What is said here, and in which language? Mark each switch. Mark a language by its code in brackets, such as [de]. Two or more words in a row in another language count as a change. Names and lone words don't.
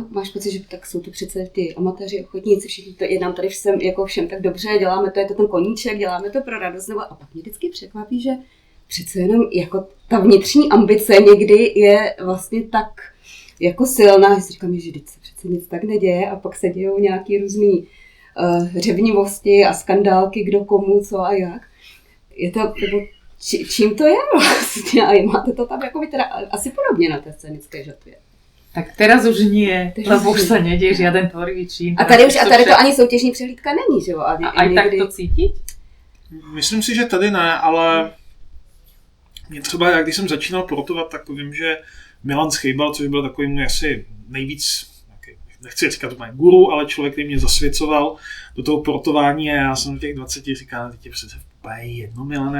[cs] máš pocit, že tak jsou to přece ty amatéři, ochotníci, všichni to je nám tady všem, jako všem tak dobře, děláme to, je to ten koníček, děláme to pro radost, nebo a pak mě vždycky překvapí, že přece jenom jako ta vnitřní ambice někdy je vlastně tak jako silná, že si říkám, že se přece nic tak neděje a pak se dějou nějaký různý řevnivosti a skandálky, kdo komu, co a jak. Je to, nebo čím to je vlastně? A máte to tam jako teda asi podobně na té scénické žatvě. [sk] Tak teraz už nie, lebo už sa nedie žiaden tvorivý čin. [cs] A tady to ani soutěžní přehlídka není, že jo? [sk] A aj tak to cítiť? [cs] Myslím si, že tady ne, ale mě třeba, jak když jsem začínal portovat, tak vím, že Milan Schejbal, což byl takový můj asi nejvíc, nechci říkat úplně guru, ale člověk, který mě zasvěcoval do toho portování a já jsem v těch 20 říkal, teď je přece úplně jedno, Milane.